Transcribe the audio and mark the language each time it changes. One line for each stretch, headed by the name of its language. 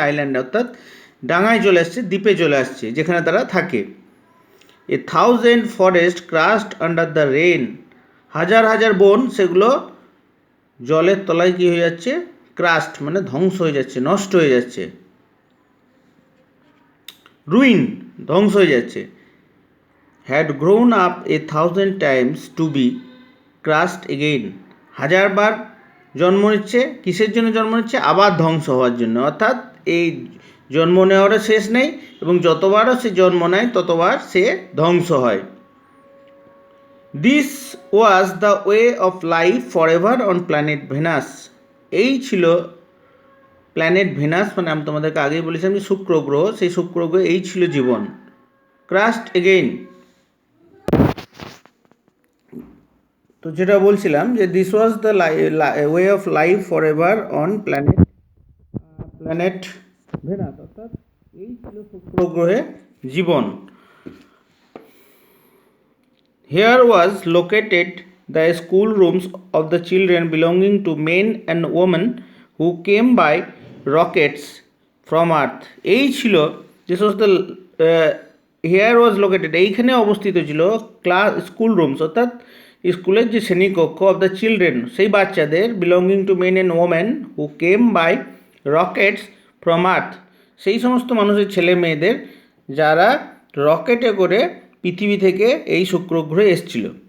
Bangla: আইল্যান্ডে অর্থাৎ ডাঙায় চলে আসছে, দ্বীপে চলে আসছে, যেখানে তারা থাকে।
English: A 1000 forest crust under the rain.
Bangla: হাজার হাজার বন সেগুলো জলের তলায় কী হয়ে যাচ্ছে? ক্রাস্ট মানে ধ্বংস হয়ে যাচ্ছে, নষ্ট হয়ে যাচ্ছে। রুইন ধ্বংস হয়ে যাচ্ছে।
English: had grown up 1000 times to be crushed again.
Bangla: হাজারবার জন্ম নিচ্ছে, কিসের জন্য জন্ম নিচ্ছে? আবার ধ্বংস হওয়ার জন্য। অর্থাৎ এই জন্ম নেওয়ারও শেষ নেই, এবং যতবারও সে জন্ম নেয় ততবার সে ধ্বংস হয়।
English: This was the way of life forever on planet Venus.
Bangla: এই ছিল প্ল্যানেট ভেনাস, মানে আমি তোমাদেরকে আগেই বলেছিলাম যে শুক্র গ্রহ, সেই শুক্র গ্রহে এই ছিল জীবন।
English: crust again,
Bangla: তো যেটা বলছিলাম যে
English: this was the way of life forever on planet Venus,
Bangla: অর্থাৎ এই ছিল শুক্র গ্রহে জীবন।
English: Here was located the school rooms of the children belonging to men and women who came by rockets from earth.
Bangla: এই ছিল যে সমস্ত
English: here was located,
Bangla: এইখানে অবস্থিত ছিল স্কুল রুমস, অর্থাৎ স্কুলের যে শ্রেণীকক্ষ,
English: of the children
Bangla: সেই বাচ্চাদের,
English: belonging to men and women who came by rockets from Earth,
Bangla: সেই সমস্ত মানুষের ছেলে মেয়েদের যারা রকেটে করে পৃথিবী থেকে এই শুক্র গ্রহে এসেছিল।